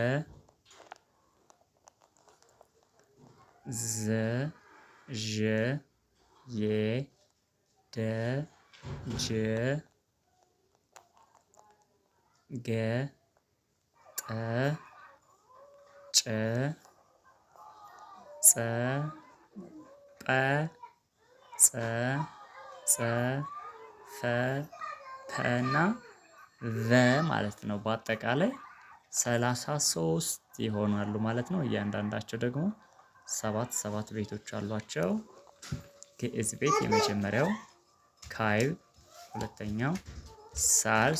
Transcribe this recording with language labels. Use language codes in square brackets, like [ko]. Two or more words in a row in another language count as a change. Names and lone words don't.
[am] ዘ ዠ የ ደ ጀ ገ ጠ ጨ ጸ ጰ ጸ ጸ ፈ ፐ እና ቨ ማለት ነው። በአጠቃላይ 33 ይሆናሉ ማለት ነው። እያንዳንዳቸው ደግሞ 7 ቤቶች አሏቸው። ግዕዝ ቤት የመጀመሪያው፣ ካዕብ ሁለተኛው፣ ሳልስ